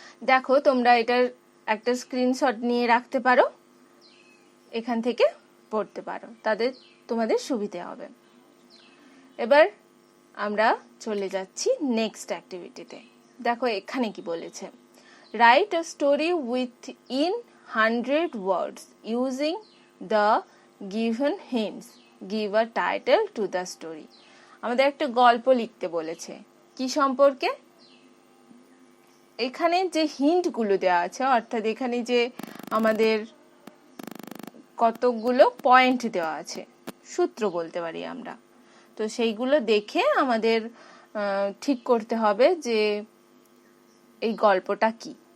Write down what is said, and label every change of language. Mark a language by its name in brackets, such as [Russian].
[Bangla] দেখো, তোমরা এটার একটা স্ক্রিনশট নিয়ে রাখতে পারো, এখান থেকে পড়তে পারো, তোমাদের সুবিধে হবে। এবার আমরা চলে যাচ্ছি নেক্সট অ্যাক্টিভিটিতে। দেখো এখানে কি বলেছে, [English] Write a story within 100 words using the given hints. Give a title to the story. [Bangla] আমাদের একটা গল্প লিখতে বলেছে। কি সম্পর্কে? এখানে যে হিন্টগুলো দেওয়া আছে, অর্থাৎ এখানে যে আমাদের কতগুলো পয়েন্ট দেওয়া আছে, সূত্র বলতে পারি আমরা। তো সেইগুলো দেখে আমাদের ঠিক করতে হবে যে এই গল্পটা কি।